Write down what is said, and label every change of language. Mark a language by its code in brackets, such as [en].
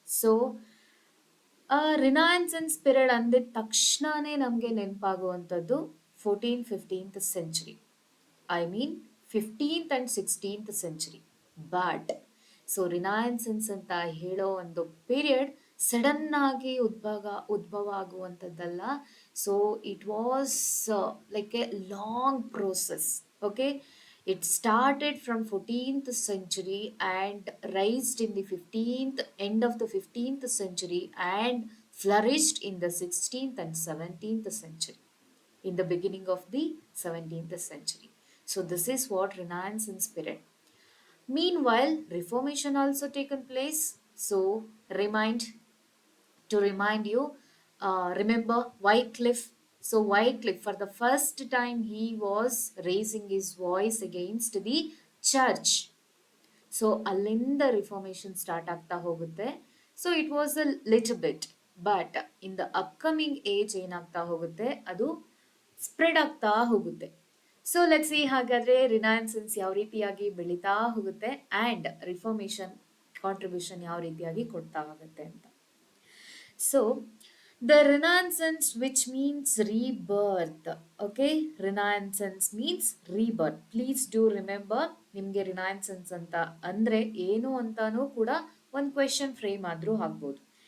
[kn] So Renaissance period ಅಂದಿದ ತಕ್ಷಣನೇ ನಮಗೆ ನೆನಪಾಗುವಂಥದ್ದು 14th-15th century. [en] I mean [kn] 15th and 16th century. But so Renaissance ಅಂತ ಹೇಳೋ ಒಂದು ಪೀರಿಯಡ್ ಸಡನ್ ಆಗಿ ಉದ್ಭವ ಆಗುವಂಥದ್ದಲ್ಲ. [en] So it was like a long process. Okay, it started from 14th century and raised in the 15th end of the 15th century and flourished in the 16th and 17th century, in the beginning of the 17th century. So this is what Renaissance period. Meanwhile, Reformation also taken place. So remind you, remember Wycliffe. So Wycliffe, for the first time, he was raising his voice against the church. [kn] So ಅಲ್ಲಿಂದ reformation start ಆಗ್ತಾ ಹೋಗುತ್ತೆ. So [en] it was a little bit, but in the upcoming age [kn] ಏನಾಗ್ತಾ ಹೋಗುತ್ತೆ, ಅದು spread ಆಗ್ತಾ ಹೋಗುತ್ತೆ. So let's see ಹಾಗಾದ್ರೆ Renaissance ಯಾವ ರೀತಿಯಾಗಿ ಬೆಳೀತಾ ಹೋಗುತ್ತೆ ಆ್ಯಂಡ್ ರಿಫಾರ್ಮೇಷನ್ ಕಾಂಟ್ರಿಬ್ಯೂಷನ್ ಯಾವ ರೀತಿಯಾಗಿ ಕೊಡ್ತಾ ಹೋಗುತ್ತೆ ಅಂತ. [en] So the Renaissance, which means rebirth. Okay, Renaissance means rebirth. Please do remember, [kn] ನಿಮಗೆ ರಿನೈಸನ್ಸ್ ಅಂತ ಅಂದರೆ ಏನು ಅಂತಾನೂ ಕೂಡ ಒಂದು ಕ್ವೆಶನ್ ಫ್ರೇಮ್ ಆದರೂ ಆಗ್ಬೋದು.